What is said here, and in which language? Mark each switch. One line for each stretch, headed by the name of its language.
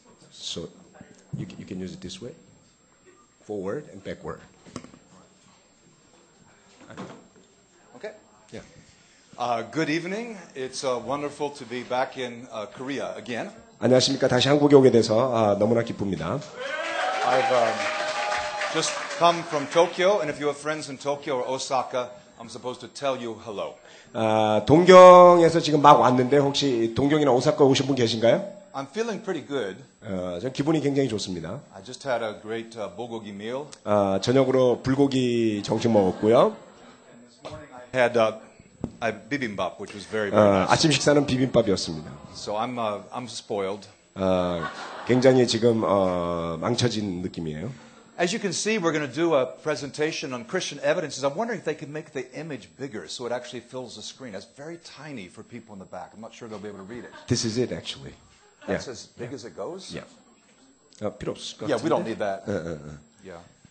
English: So you can use it this way, forward and backward. Okay. Yeah. Good evening. It's wonderful to be back in Korea again.
Korean: 안녕하십니까. 다시 한국에 오게 돼서 너무나 기쁩니다.
English: I've just come from Tokyo, and if you have friends in Tokyo or Osaka, I'm supposed to tell you hello.
Korean: 동경에서 지금 막 왔는데 혹시 동경이나 오사카 오신 분 계신가요?
English: I'm feeling pretty good.
Korean: 전 기분이 굉장히 좋습니다.
English: I just had a great bulgogi meal.
Korean: 저녁으로 불고기 정식 먹었고요.
English: I had bibimbap, which was very nice.
Korean: 아침 식사는 비빔밥이었습니다.
English: So I'm spoiled.
Korean: 굉장히 지금 망쳐진 느낌이에요.
English: As you can see, we're going to do a presentation on Christian evidences. I'm wondering if they could make the image bigger so it actually fills the screen. It's very tiny for people in the back. I'm not sure they'll be able to read it. This is it, actually. That's as big as it goes?
Korean: Yeah. 필요 없을 것
English: Yeah,
Korean: 같은데.
English: we don't need that. Yeah.